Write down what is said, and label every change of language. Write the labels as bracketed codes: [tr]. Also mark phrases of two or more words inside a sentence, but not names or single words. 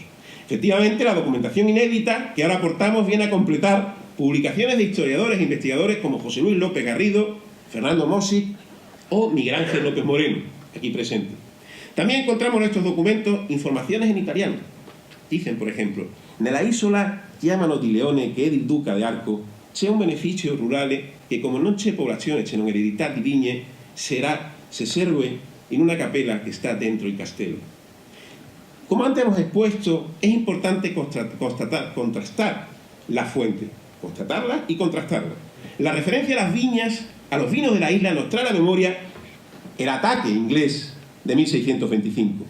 [es] Efectivamente, la documentación inédita que ahora aportamos viene a completar publicaciones de historiadores e investigadores como José Luis López Garrido, Fernando Mosic o Miguel Ángel López Moreno, aquí presente. También encontramos en estos documentos informaciones en italiano. Dicen, por ejemplo, [it] nella isola chiamano di Leone che è il duca de Arco, c'è un beneficio rurale che, come non c'è popolazione, c'è un'eredità di vigne, se serve in una capella [es] que está dentro del [it] castello. [es] Como antes hemos expuesto, es importante contrastar las fuentes, constatarlas y contrastarlas. La referencia a las viñas, a los vinos de la isla, nos trae a la memoria el ataque inglés de 1625.